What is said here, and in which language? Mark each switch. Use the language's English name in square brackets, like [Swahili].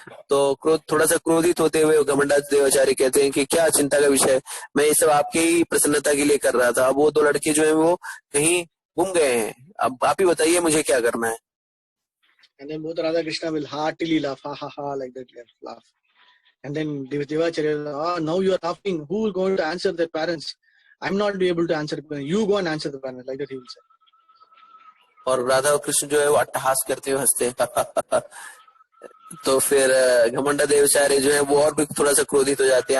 [Hindi] तो थोड़ा सा क्रोधित होते हुए घमंड देवाचार्य कहते हैं कि क्या चिंता का विषय? मैं ये सब आपके ही प्रसन्नता के लिए कर रहा था। अब वो 2 लड़के जो है वो कहीं गुम गए हैं, अब आप ही बताइए मुझे क्या करना है। [English] And then both Radha Krishna will heartily laugh, ha ha ha, like that laugh. And then Devacharya will, ah, now you are laughing. Who will going to answer their parents? I'm not able to answer. You go and answer the parents, like that he will say. [Hindi] और राधा और कृष्ण जो है वो अट्टहास करते हुए हंसते हैं। तो फिर घमंड देवचार्य जो है वो और भी थोड़ा सा क्रोधित हो जाते हैं।